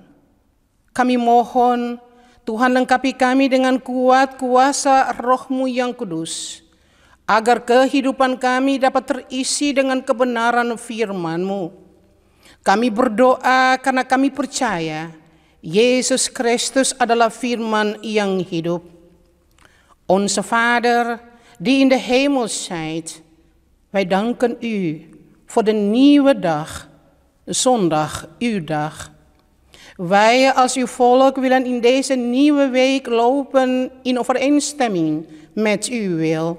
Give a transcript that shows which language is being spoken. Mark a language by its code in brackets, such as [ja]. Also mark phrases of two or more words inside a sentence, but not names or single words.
[id] Kami mohon Tuhan lengkapi kami dengan kuat kuasa Roh-Mu yang kudus, agar kehidupan kami dapat terisi dengan kebenaran firman-Mu. Kami berdoa karena kami percaya Yesus Kristus adalah firman yang hidup. [nl] Onze Vader, die in de hemel zijt, wij danken u voor de nieuwe dag, zondag, uw dag. Wij als uw volk willen in deze nieuwe week lopen in overeenstemming met uw wil.